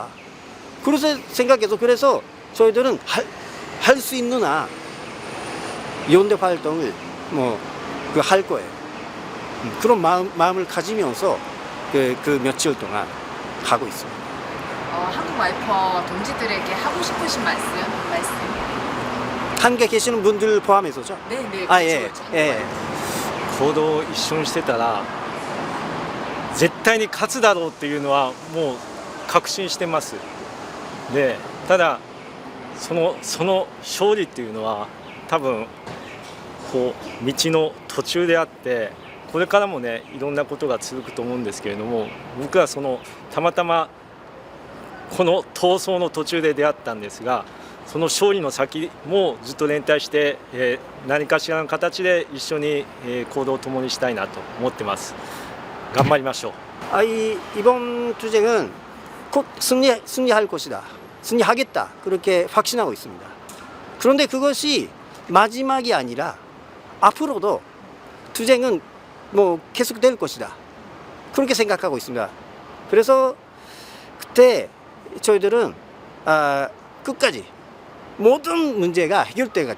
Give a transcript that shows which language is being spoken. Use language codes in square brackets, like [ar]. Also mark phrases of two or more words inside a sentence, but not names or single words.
[ko] 그래서 생각해서 그래서 저희들은 할 수 있는 한 연대 활동을 할 거예요. 그런 마음을 가지면서 그 며칠 동안 가고 있습니다. 한국 와이퍼 동지들에게 하고 싶으신 말씀? 함께 계시는 분들 포함해서죠. 네네. 아, 예. 예. [ja] 行動を一緒にしてたら絶対に勝つだろうっていうのはもう確信してます。でただその勝利っていうのは多分道の途中であって、これからもねいろんなことが続くと思うんですけれども、僕はたまたまこの闘争の途中で出会ったんですが、その勝利の先もずっと連帯して、何かしらの形で一緒に、行動を共にしたいなと思ってます。頑張りましょう。 [ko] 이번 투쟁은 곧 승리할 것이다. 승리하겠다. 그렇게 확신하고 있습니다. 그런데 그것이 마지막이 아니라 앞으로도 투쟁은 계속될 것이다. 그렇게 생각하고 있습니다. 그래서 그때 저희들은 끝까지 모든 문제가 해결돼가지.